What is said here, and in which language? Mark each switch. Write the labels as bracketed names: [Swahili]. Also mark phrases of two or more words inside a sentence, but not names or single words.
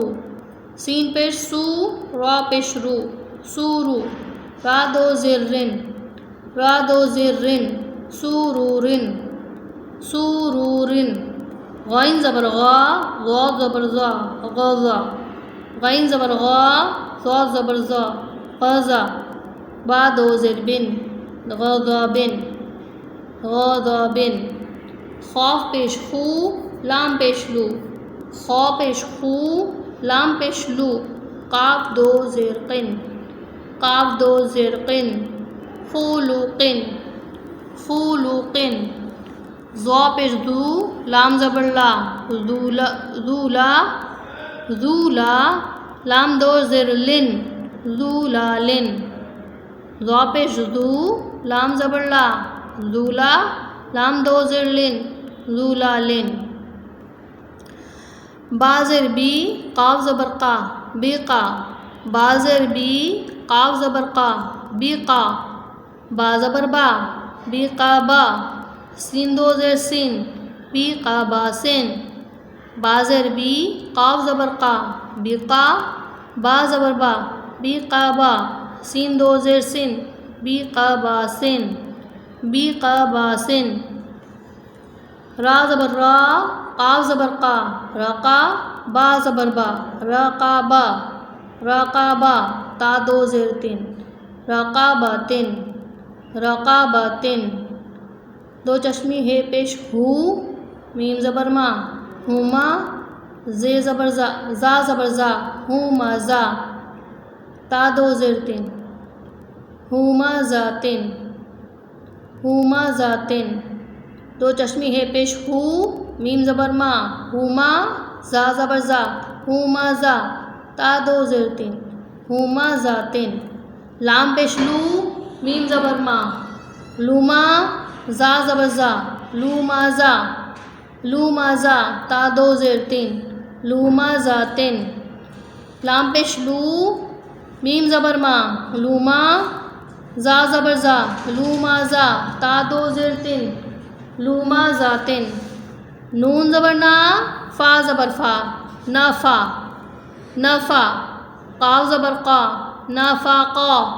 [Urdu] سین پیش سو، را پیش رو، سورو، را دو زرن، را دو زرن، سورورن، سورورن، غین زبر غا، غا زبر زا، غزا، غین زبر غا، زا زبر زا، غزا، با دو زر بن، غضبن، غضبن، خاف پیش خو، لام پیش لو، خا پیش خو، لام پیش لو، قاف دو زرقن، قاف دو زرقن، خلوقن، خلوقن، ضا پیش دو، لام زبر لا، ذولا، ذولا، ذولا، لام دو زر لن، ذولالن، ضا پیش دو، لام زبر لا، ذولا، لام دو زر لن، ذولالن، بازر بی، قاف زبر قا، بیقا، بازر بی، قاف زبر قا، بیقا، با زبر با، بیقا با، سین دو زر سین، بیقا باسن، بازر بی، قاف زبر قا، بیقا، با زبر با، بیقا با، سین دو زر سن، بیقا باسن، بیقا باسن، را زبر را، قاف زبر قا، رقا، با زبر با، رقابا، رقابا، تا دو زر تن، رقابتن، رقابتن، دو چشمی ہے پیش ہو، میم زبر ما، ہما، زے زبر زا، زا زبر زا، ہما زا، تا دو زر تن، ہما ذاتن، ہما ذاتن، دو چشمی ہے پیش ہو، میم زبر ما، ہما، زا زبر زا، ہما زا، تا دو زر تن، ہما ذاتن، لام پیش لو، میم زبر ما، لوما، زا زبر زا، لوما زا، لوما زا، تا دو زر تن، لوما ذاتن، لام پیش لو، میم زبر ما، لوما، زا زبر زا، لوما زا، تا دو زر تن، لوما ذاتن، نون زبر نا، فا زبر فا، نفا، نفا، قاف زبر قا، نفاقا،